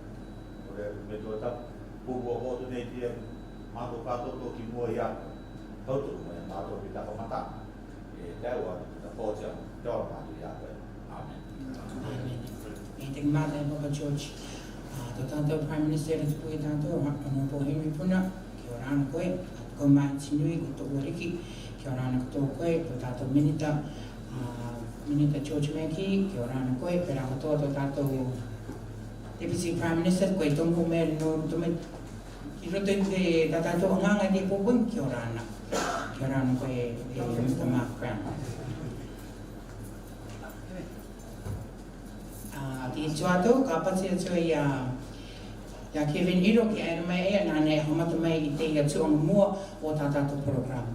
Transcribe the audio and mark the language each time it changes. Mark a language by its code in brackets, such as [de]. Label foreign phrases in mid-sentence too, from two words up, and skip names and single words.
[rar] Nō re me tō tāpu, pūpua hotu nei tia, mātou kātoto ki mua i atu. Tautu mo e mātou ki taka mata, e teua ki ta pōtia, te ora mātou i ākoe. Amen. Amen. E te mata e Papa George, tō tātou [en] Prime Minister [rar] e tupu i tātou, Honourable Henry Puna, ki ora ana koe, ko mai tinui ko tō uariki, ki ora ana ko tō koe, tō tātou Minita, Minita George Mackey, ki ora ana koe, pera ko tō tātou [en] Deputy Prime Minister, [rar] koe tongo mea no tome, i roto i te tātou nganga te pōpun, ki ora ana. Ki ora ana koe e Mr. Mark Brown. Ki e tuato, ka pati atu ia Kevin Iro ki aina mai ea nāne e hamata mai i te ia tuanga mua o tā tātou program.